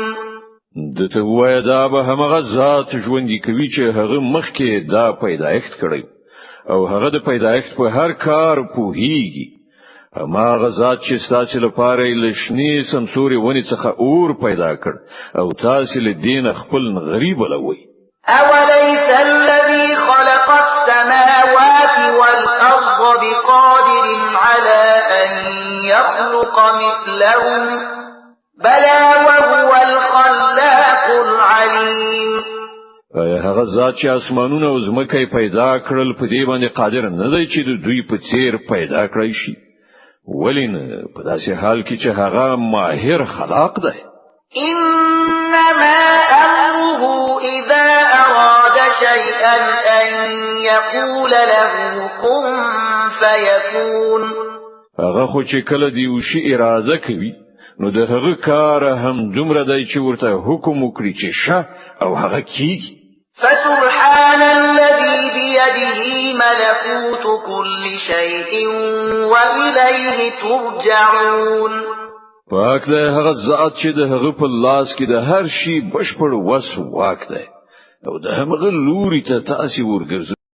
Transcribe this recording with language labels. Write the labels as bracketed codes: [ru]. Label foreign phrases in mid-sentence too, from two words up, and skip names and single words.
[ps] دته وای دا به همغه ذات ژوندۍ کوي چې هغه مخکې دا پیدایښت کړی او هغه د پیدایښت په هر کار پوهیږي هماغه ذات چې تاسو لپاره لښنی سمسوري ونی څخه اور پیدا کړ او تاسو له دین خپل غریب لوي [ar] أوليس الذي خلق السماوات والأرض بقادر على أن يخلق مثلهم بلى وهو الخلاق العليم [ps] آیا هغه ذات چې اسمانونه او ځمکه پیدا کړل په دې باندې قادر نه دی چې د دوی په څیر پیدا کړی شي ولین په داسې حال کې چې هغه ماهر خلاق دی. [ar] إنما أمره إذا أراد شيئا أن يقول له كن فيكون. [ps] هغه خو چې کله دی وشي اراده کوي نو د هغه کار هم دومره دی چې ورته حکم وکړي چې شه او هغه کیږي. [ar] فسبحان الذي بيده ملكوت كل شيء وإليه ترجعون. [ps] پاک دی هغه ذات چې د هغه په لاس کې د هر شي بشپړ وس واک دی او د هغه لوري ته تاسو ورګرځي.